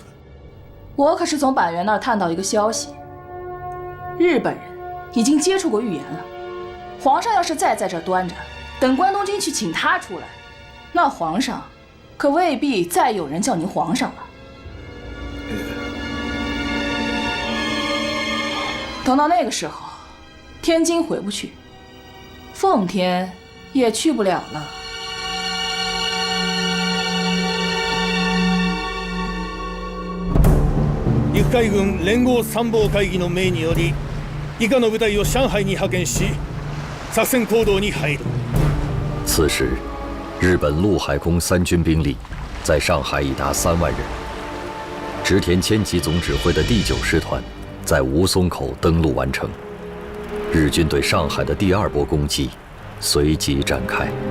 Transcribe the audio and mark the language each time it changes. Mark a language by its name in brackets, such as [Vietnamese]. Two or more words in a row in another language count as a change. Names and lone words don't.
[Chinese] 我可是从板垣那儿探到一个消息，日本人已经接触过预言了， 皇上要是再在这端着，等关东军去请他出来，那皇上可未必再有人叫您皇上了。等到那个时候，天津回不去，奉天也去不了了。 [Japanese] 陸海軍連合参謀会議の命により、以下の部隊を上海に派遣し、作戦行動に入る。 [Chinese] 此时，日本陆海空三军兵力在上海已达3万人。织田谦吉总指挥的第9师团在吴淞口登陆完成，日军对上海的第2波攻击随即展开。